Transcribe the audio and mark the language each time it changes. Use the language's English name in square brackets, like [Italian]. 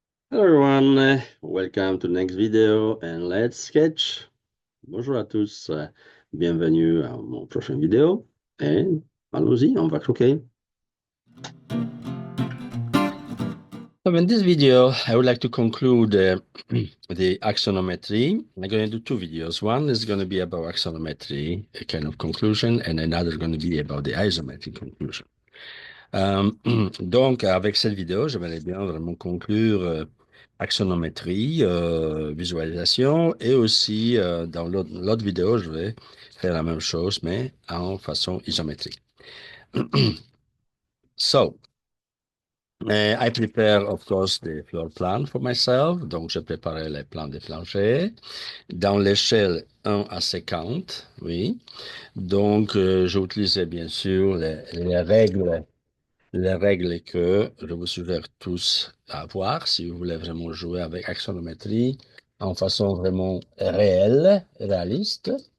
[English] Hello everyone, welcome to the next video and let's sketch. [French] Bonjour à tous, bienvenue à mon prochaine vidéo et allons-y, on va croquer. [English] So in this video, I would like to conclude the axonometry. I'm going to do two videos. One is going to be about axonometry, a kind of conclusion, and another is going to be about the isometric conclusion. [French] Donc, avec cette vidéo, j'aimerais bien vraiment conclure axonométrie, visualisation, et aussi dans l'autre vidéo, je vais faire la même chose, mais en façon isométrique. [English] So, I prepare, of course, the floor plan for myself. [French] Donc, je préparais les plans des planchers dans l'échelle 1 à 50, oui. Donc, j'ai utilisé bien sûr les règles que je vous suggère tous à voir si vous voulez vraiment jouer avec axonométrie en façon vraiment réelle, réaliste.